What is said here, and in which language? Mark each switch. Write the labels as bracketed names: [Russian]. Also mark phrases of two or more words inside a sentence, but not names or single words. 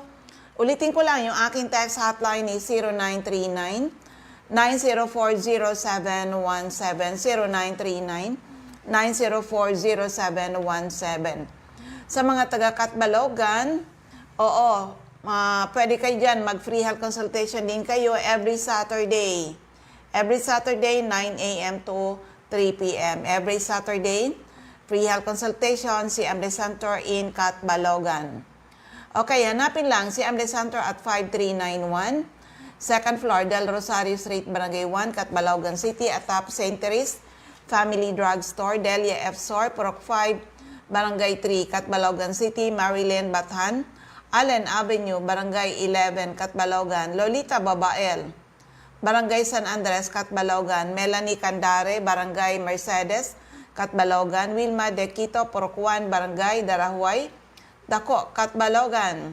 [Filipino] Ulitin ko lang, yung aking [English] text hotline is [Filipino] 0939-9040717, 0939-9040717. Sa mga taga-Katbalogan, pwede kayo dyan, mag- [English] free health consultation [Filipino] din kayo [English] every Saturday. Every Saturday, 9 a.m. to 3 p.m. Every Saturday, free health consultation, CMD Center in Katbalogan. [Filipino] Okay, hanapin lang CMD Center at 5391, [English] second floor, Del Rosario Street, Barangay 1, Katbalogan City, atop St. Therese Family Drug Store, Delia F. Sor, Purok 5, Barangay 3, Katbalogan City, Marilyn Bathan, Allen Avenue, Barangay 11, Katbalogan, Lolita Babael, Barangay San Andres, Katbalogan, Melanie Candare, Barangay Mercedes, Katbalogan, Wilma De Quito, Purok 1, Barangay Darahuay, Dako, Katbalogan.